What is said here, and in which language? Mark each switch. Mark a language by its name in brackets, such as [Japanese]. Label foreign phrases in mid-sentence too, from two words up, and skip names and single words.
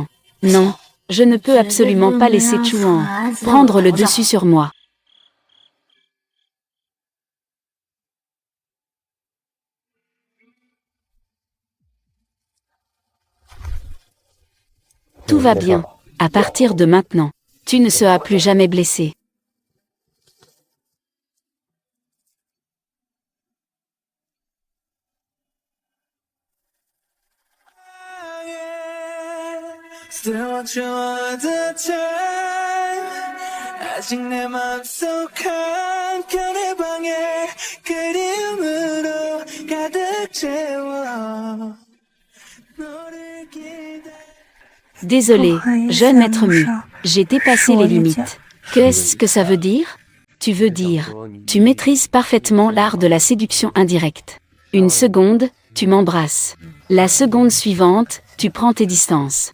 [French] Non, je ne peux absolument pas laisser Chuan prendre le dessus sur moi. Tout va bien. À partir de maintenant, tu ne seras plus jamais blessé. [English] Still want you all the time. [Korean] 아직 내 맘속 한켠의 방에 그리움으로 가득 채워 너를 기다려. [French] Désolé, jeune maître Mu, j'ai dépassé les limites. Qu'est-ce que ça veut dire? Tu veux dire, tu maîtrises parfaitement l'art de la séduction indirecte. Une seconde, tu m'embrasses. La seconde suivante, tu prends tes distances.